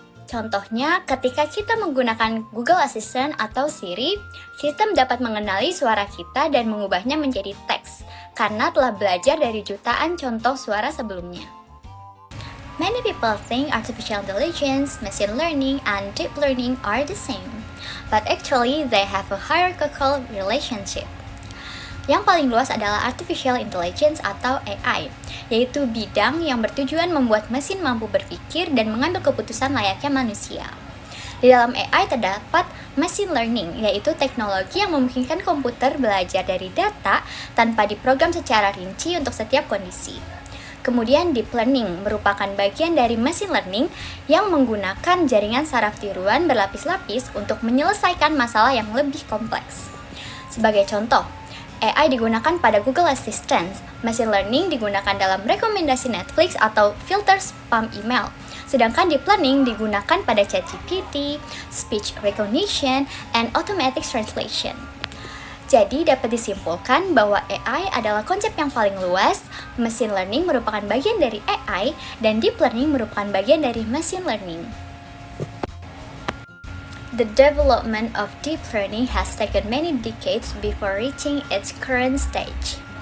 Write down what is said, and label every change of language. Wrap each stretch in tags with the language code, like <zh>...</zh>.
<id>Contohnya, ketika kita menggunakan Google Assistant atau Siri, sistem dapat mengenali suara kita dan mengubahnya menjadi teks, karena telah belajar dari jutaan contoh suara sebelumnya.</id> <en>Many people think artificial intelligence, machine learning, and deep learning are the same, but actually they have a hierarchical relationship.</en> <id>Yang paling luas adalah artificial intelligence atau AI, yaitu bidang yang bertujuan membuat mesin mampu berpikir dan mengambil keputusan layaknya manusia. Di dalam AI terdapat machine learning, yaitu teknologi yang memungkinkan komputer belajar dari data tanpa diprogram secara rinci untuk setiap kondisi. Kemudian deep learning merupakan bagian dari machine learning yang menggunakan jaringan saraf tiruan berlapis-lapis untuk menyelesaikan masalah yang lebih kompleks. Sebagai contoh, AI digunakan pada Google Assistant, machine learning digunakan dalam rekomendasi Netflix atau filter spam email. Sedangkan deep learning digunakan pada ChatGPT, speech recognition, and automatic translation. Jadi dapat disimpulkan bahwa AI adalah konsep yang paling luas, machine learning merupakan bagian dari AI, dan deep learning merupakan bagian dari machine learning.</id> <en>The development of deep learning has taken many decades before reaching its current stage.</en>